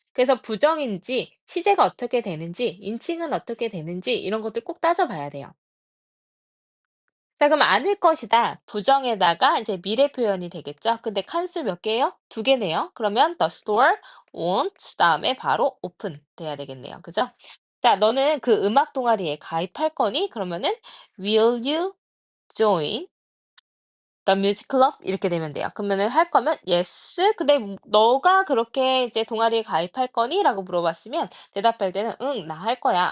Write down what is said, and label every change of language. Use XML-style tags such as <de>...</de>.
<ko>그래서 부정인지 시제가 어떻게 되는지 인칭은 어떻게 되는지 이런 것들 꼭 따져봐야 돼요. 자, 그럼 "않을 것이다." 부정에다가 이제 미래 표현이 되겠죠. 근데 칸수 몇 개예요? 두 개네요. 그러면</ko> <en>the store won't</en> <ko>다음에 바로 open 돼야 되겠네요. 그죠? 자, "너는 그 음악 동아리에 가입할 거니?"</ko> <en>그러면은 "Will you join the music club?"</en> <ko>이렇게 되면 돼요. 그러면은 할 거면 "Yes." 근데 "너가 그렇게 이제 동아리에 가입할 거니?"라고 물어봤으면 대답할 때는 "응, 나 할 거야."</ko>